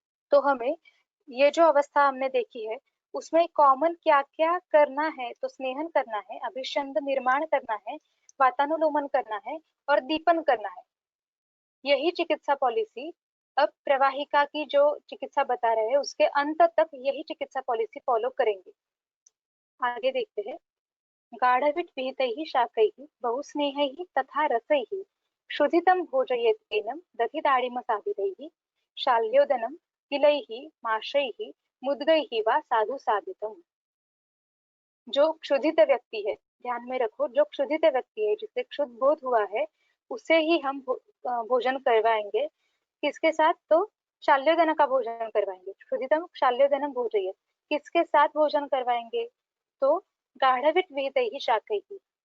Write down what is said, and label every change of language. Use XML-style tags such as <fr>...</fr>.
<hi>तो हमें ये जो अवस्था हमने देखी है उसमें कॉमन क्या क्या करना है? तो स्नेहन करना है, अभिषंद निर्माण करना है, वातानुलोमन करना है और दीपन करना है। यही चिकित्सा पॉलिसी अब प्रवाहिका की जो चिकित्सा बता रहे हैं उसके अंत तक यही चिकित्सा पॉलिसी फॉलो करेंगे। आगे देखते हैं।</hi> <sa>गाढविट विहितैः शाकैः बहुस्नेहैः तथा रसैः क्षुधितं भोजयेत् एनं दधिदाडिमसादितैः शाल्योदनं तिलैः माशैः मुद्गैः वा साधु साधितम्।</sa> <hi>जो क्षुधित व्यक्ति है, ध्यान में रखो, जो क्षुधित व्यक्ति है, जिसे क्षुध बोध हुआ है, उसे ही हम भोजन करवाएंगे। किसके साथ? तो शाल्योदन का भोजन करवाएंगे।</hi> <sa>क्षुधितम शाल्योदनम भोजयेत्।</sa> <hi>किसके साथ भोजन करवाएंगे? तो</hi> <sa>गाढ़विट विहितैः शाकैः।</sa>